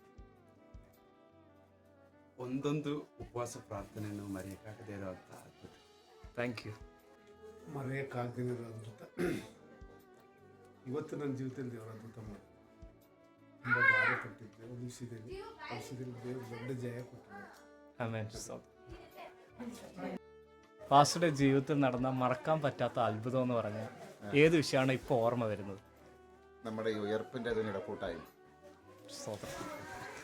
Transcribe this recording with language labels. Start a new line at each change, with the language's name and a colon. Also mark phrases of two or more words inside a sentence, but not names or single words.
Kannada: ಒಂದೊಂದು ಉಪವಾಸ ಪ್ರಾರ್ಥನೆಯನ್ನು ಮರೆಯೋಕ್ಕಾಗದೇ ಇರೋಂಥ ಅದ್ಭುತ.
English: thank you.
Kannada: ಮರೆಯೋಕ್ಕಾಗದೇ ಇರೋ ಅದ್ಭುತ ಇವತ್ತು ನನ್ನ ಜೀವಿತದಲ್ಲಿ ದೇವರ ಅದ್ಭುತ ಮಾಡಿ ತುಂಬ ಬಾಧಪಟ್ಟಿದ್ದೆ ಒಂದು ವಿಷಯದಲ್ಲಿ ದೇವರು ದೊಡ್ಡ ജയ ಕೊಟ್ಟರು.
Malayalam: ആമേൻ. പാസ്റ്ററുടെ ജീവിതത്തിൽ നടന്ന മറക്കാൻ പറ്റാത്ത അത്ഭുതം എന്ന് പറഞ്ഞാൽ ഏത് വിഷയമാണ് ഇപ്പോൾ ഓർമ്മ വരുന്നത്? നമ്മുടെ ഈ ഉയർപ്പിൻ്റെ അതിനിടെ കൂട്ടായ്മ. സ്തോത്രം.